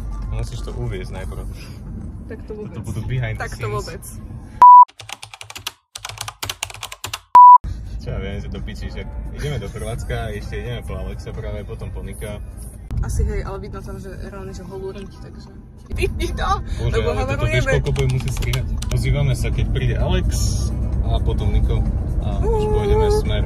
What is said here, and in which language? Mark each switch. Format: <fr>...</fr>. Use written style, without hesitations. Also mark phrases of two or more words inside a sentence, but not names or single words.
<sk>Musíš to uviesť najprv. Tak to vôbec. To budú</sk> <en>behind the scenes.</en> <sk>Tak to vôbec. Čo ja viem, že to pičíš. Ideme do Chorvátska, ešte ideme po Alexa práve, potom po Nika. Asi hej, ale vidno tam, že reálne, že holúrniť, takže... Vypni to! Bože, lebo ale toto vieš, koľko budem musieť strihať. Pozývame sa, keď príde Alex a potom Niko a už pôjdeme smer.</sk>